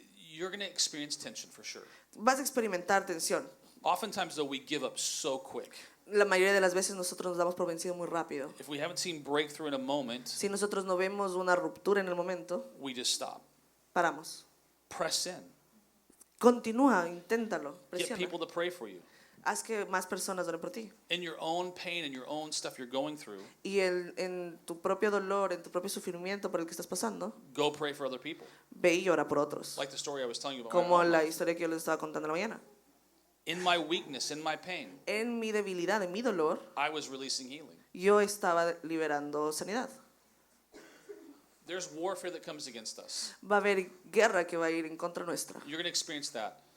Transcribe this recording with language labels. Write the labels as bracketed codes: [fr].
[en] You're going to experience tension for sure. [es] Vas a experimentar tensión. [en] Oftentimes, though, we give up so quick. [es] La mayoría de las veces nosotros nos damos por vencido muy rápido. [en] If we haven't seen breakthrough in a moment, [es] Si nosotros no vemos una ruptura en el momento, [en] we just stop. [es] paramos. [en] Press in. [es] Continúa, inténtalo, [en] Get [es] presiona. [en] people to pray for you. [es] Haz que más personas oren por ti. [en] In your own pain and your own stuff you're going through, [es] Y en tu propio dolor, en tu propio sufrimiento por el que estás pasando, [en] go pray for other people. [es] ve y ora por otros. [en] Like the story I was telling you about my [es] Como [en] own [es] la [en] life. [es] historia que yo les estaba contando en la mañana. [en] In my weakness, in my pain, [es] En mi debilidad, en mi dolor, [en] I was releasing healing. [es] yo estaba liberando sanidad. [en] There's warfare that comes against us. [es] Va a haber guerra que va a ir en contra nuestra. [en] You're going to experience that.